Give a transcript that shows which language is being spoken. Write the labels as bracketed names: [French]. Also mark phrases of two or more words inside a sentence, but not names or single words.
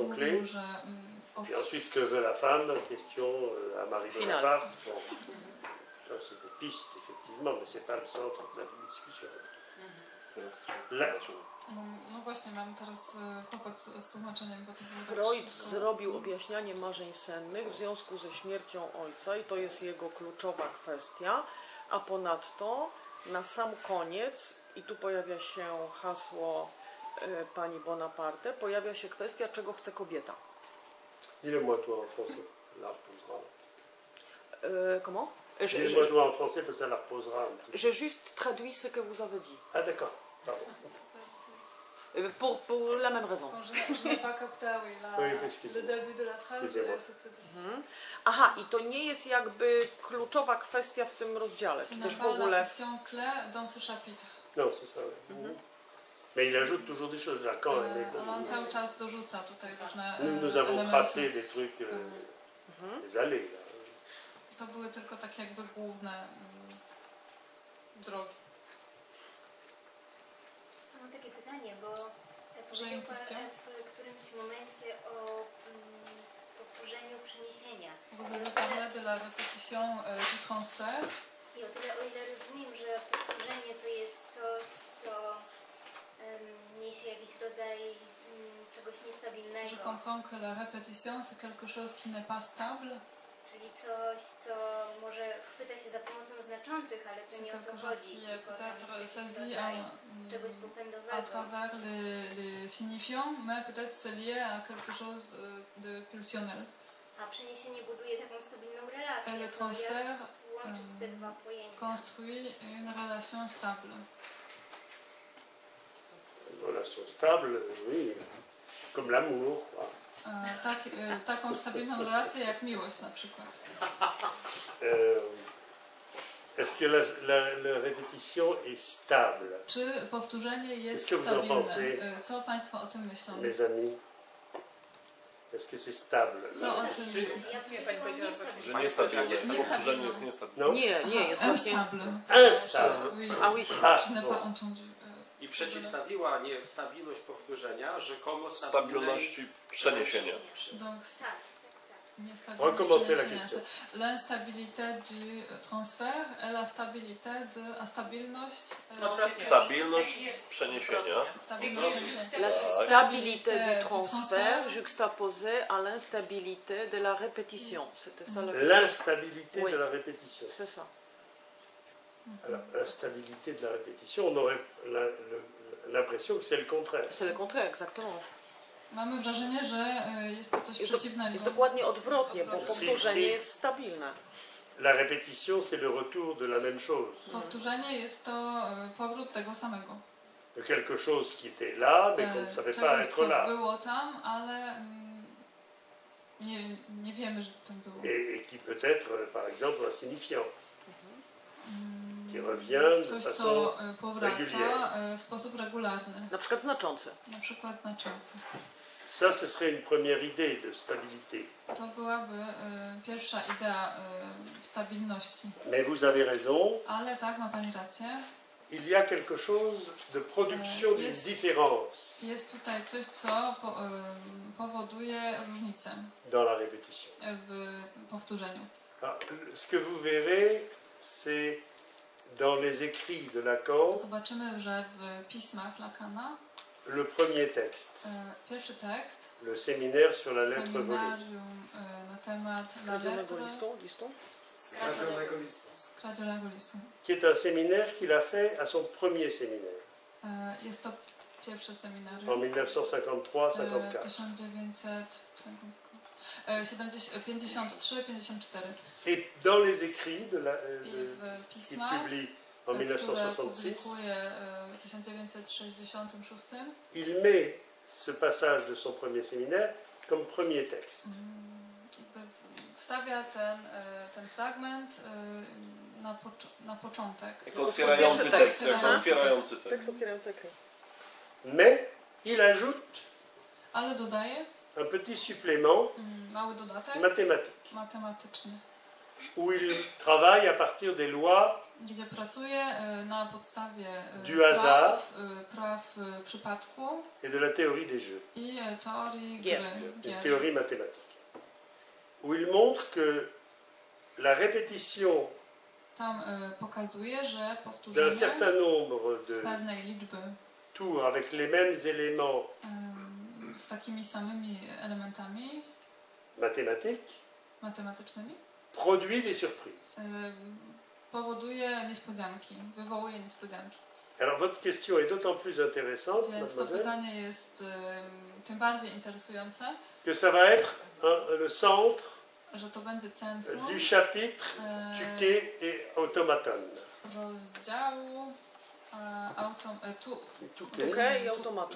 [Polish] mówił, [French] clé. [Polish] że [French] Puis ensuite, que veut la femme? Question à Marie Bonaparte. Bon. Ça, c'est des pistes, effectivement, mais ce n'est pas le centre de la discussion. [Polish] No właśnie, mam teraz kłopot z tłumaczeniem, bo to było Freud tak szybko. zrobił objaśnianie marzeń sennych w związku ze śmiercią ojca i to jest jego kluczowa kwestia, a ponadto na sam koniec, i tu pojawia się hasło pani Bonaparte, pojawia się kwestia, czego chce kobieta. [French] Dis-le-moi toi en français, la reposera. Comment? Dis-le-moi toi en français, parce que ça la reposera un petit peu. J'ai juste traduit ce que vous avez dit. Ah d'accord, pardon. Pour la même raison. Bon, je n'ai pas capté Oui, excusez-moi. le début de la phrase. Excusez-moi. [Polish] Aha, i to nie jest jakby kluczowa kwestia w tym rozdziale, [French] Ce [Polish] czy [French] n'est [Polish] też w [French] pas la [Polish] ogóle... [French] question clé dans ce chapitre. Non, c'est ça. Oui. Mais il ajoute toujours des choses. Lacan, [Polish] On cały czas dorzuca tutaj różne [French] nous avons [Polish] elementy. [French] tracé des trucs, des allées. Là. [Polish] To były tylko takie jakby główne drogi. Mam takie pytanie, bo powiedział Pan w którymś momencie o powtórzeniu przeniesienia. [French] Vous avez parlé de la répétition du transfert. [Polish] I o tyle, o ile rozumiem, że powtórzenie to jest coś, co niesie jakiś rodzaj czegoś niestabilnego. [French] Je comprends que la répétition c'est quelque chose qui n'est pas stable. [Polish] Czyli coś, co może chwyta się za pomocą znaczących, ale to nie o to chodzi. Tylko tam jest jakiś rodzaj czegoś [French] à [Polish] popędowego. [French] travers les signifiants, mais peut-être c'est lié à quelque chose de pulsionnel. [Polish] A przeniesienie buduje taką stabilną relację. [French] Le [Polish] To [French] transfert [Polish] jak łączyć te dwa pojęcia? [French] construit une relation stable. Une relation stable, oui, comme l'amour. [Polish] Taką stabilną relację jak miłość na przykład. [French] Est-ce que la répétition est stable? [Polish] Czy powtórzenie jest [French] Est-ce que vous en [Polish] stabilne? [French] pensez? [Polish] Co Państwo o tym myślą? [French] Mes amis, est-ce que c'est stable? [Polish] Co o tym myślicie? Ja powiedziałam niestabilne. Że niestabilne, powtórzenie jest niestabilne. [French] Non? [Polish] Nie, jest właśnie... [French] Instable. Instable. Oui. Ah oui. Ah, Je n'ai bon. pas entendu. [Polish] I przeciwstawiła niestabilność powtórzenia rzekomo Stabilności przeniesienia. [French] Donc, [Polish] Tak. [French] Recommencer la [Polish] przeniesienia. [French] question. L'instabilité du transfert et la stabilité de... [Polish] A stabilność... Stabilność przeniesienia. Stabilność przeniesienia. [French] La stabilité du transfert juxtaposée à l'instabilité de la répétition. C'était ça la question. L'instabilité Oui. de la répétition. C'est ça. Alors, l'instabilité de la répétition, on aurait l'impression que c'est le contraire. C'est le contraire, exactement. [Polish] Mamy wrażenie, że jest to coś przeciwnego. Jest dokładnie odwrotnie, bo Odwrotnie. powtórzenie jest stabilne. [French] La répétition, c'est le retour de la même chose. [Polish] Powtórzenie jest to powrót tego samego. [French] De quelque chose qui était là, mais qu'on ne savait pas [Polish] Czegoś, [French] être [Polish] co [French] là. [Polish] było tam, ale nie wiemy, że tam było. [French] Et qui peut être, par exemple, un signifiant. Qui revient de [Polish] Coś, [French] façon [Polish] co powraca [French] régulière. [Polish] w sposób regularny. Na przykład znaczący. Na przykład znaczący. [French] Ça, ce serait une première idée de stabilité. [Polish] To byłaby pierwsza idea stabilności. [French] Mais vous avez raison, [Polish] Ale tak, ma Pani rację. [French] il y a quelque chose de production d'une [Polish] Jest- [French] différence [Polish] Jest tutaj coś, co powoduje różnicę [French] dans la répétition. [Polish] w powtórzeniu. [French] Alors, ce que vous verrez, c'est dans les écrits de Lacan, [Polish] Zobaczymy, że w pismach Lacana [French] le premier texte, [Polish] pierwszy tekst, [French] le séminaire sur la lettre volée. [Polish] seminarium na temat la Skradzionego [French] lettre, [Polish] listu? Skradzionego listu. [French] qui est un séminaire qu'il a fait à son premier séminaire, [Polish] Jest to pierwsze seminarium. [French] en 1953-54. [Polish] 1953-54. [French] Et dans les écrits [Polish] I w [French] qu'il [Polish] pismach, [French] publie en które 1966, [Polish] publikuje w 1966, [French] il met ce passage de son premier séminaire comme premier texte. [Polish] jakby wstawia ten fragment na początek. Jako otwierający tekst. Jako otwierający tekst. Tekst otwierający. [French] Mais il ajoute [Polish] Ale dodaje [French] un petit supplément [Polish] mały dodatek [French] mathématique, [Polish] matematyczny, [French] où il travaille à partir des lois [Polish] gdzie pracuje na podstawie [French] Du hasard. [Polish] praw przypadku [French] et de la théorie des jeux, [Polish] i teorii Gier. gry. [French] une [Polish] Gier. [French] théorie mathématique, où il montre que la répétition [Polish] Tam pokazuje, że [French] d'un [Polish] powtórzenie [French] certain nombre de [Polish] pewnej liczby [French] tours avec les mêmes éléments [Polish] z takimi samymi elementami [French] mathématiques [Polish] matematycznymi [French] produit des surprises. [Polish] powoduje niespodzianki, wywołuje niespodzianki. [French] Alors votre question est d'autant plus intéressante, [Polish] Więc to [French] mademoiselle, [Polish] pytanie jest tym bardziej interesujące, [French] que ça va être le centre [Polish] że to będzie centrum [French] du chapitre Tuquet et Automaton. [Polish] rozdziału Tuquet. Tuquet i automaton.